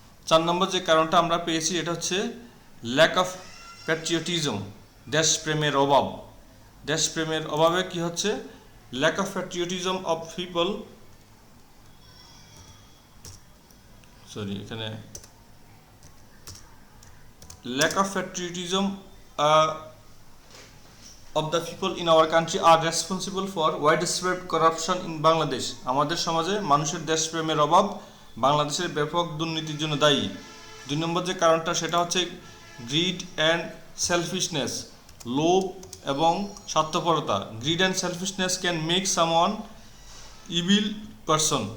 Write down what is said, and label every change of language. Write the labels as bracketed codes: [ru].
[bn] 4 নম্বর যে কারণটা আমরা পেয়েছি এটা হচ্ছে [en] lack of patriotism, [bn] দেশপ্রেমের অভাব। দেশপ্রেমের অভাবে কি হচ্ছে? [en] Lack of patriotism of people, এখানে lack of patriotism of the people in our country are responsible for widespread corruption in Bangladesh. [bn] আমাদের সমাজে মানুষের দেশপ্রেমের অভাব বাংলাদেশের ব্যাপক দুর্নীতির জন্য দায়ী। 2 নম্বর যে কারণটা সেটা হচ্ছে [en] greed and selfishness, [bn] লোভ এবং স্বার্থপরতা। [en] Greed and selfishness can make someone evil person.